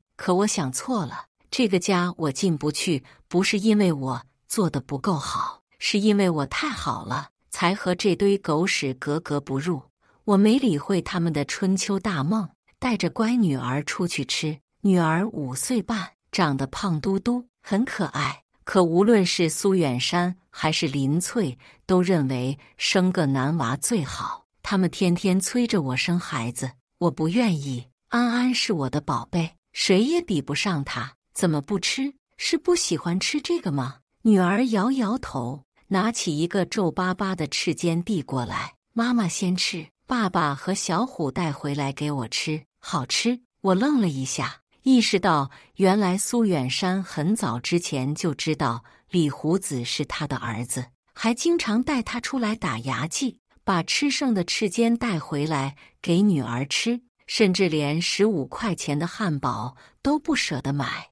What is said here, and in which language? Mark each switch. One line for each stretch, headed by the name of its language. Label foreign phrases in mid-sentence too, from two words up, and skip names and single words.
Chinese: 可我想錯了，這個家我進不去，不是因為我做得不夠好，是因為我太好了，才和這堆狗屎格格不入。我沒理會他們的春秋大夢，帶着乖女兒出去吃。女兒5歲半，長得胖嘟嘟，很可愛。可無論是蘇遠山還是林翠，都認為生個男娃最好。他們天天催着我生孩子，我不願意。安安是我的寶貝，誰也比不上她。怎麼不吃？是不喜歡吃這個嗎？女兒搖搖頭，拿起一個皺巴巴的翅尖遞過來：“媽媽先吃。” 爸爸和小虎帶回來給我吃，好吃。我愣了一下，意識到原來蘇遠山很早之前就知道李胡子是他的兒子，還經常帶他出來打牙祭，把吃剩的翅尖帶回來給女兒吃，甚至連15塊錢的漢堡都不捨得買。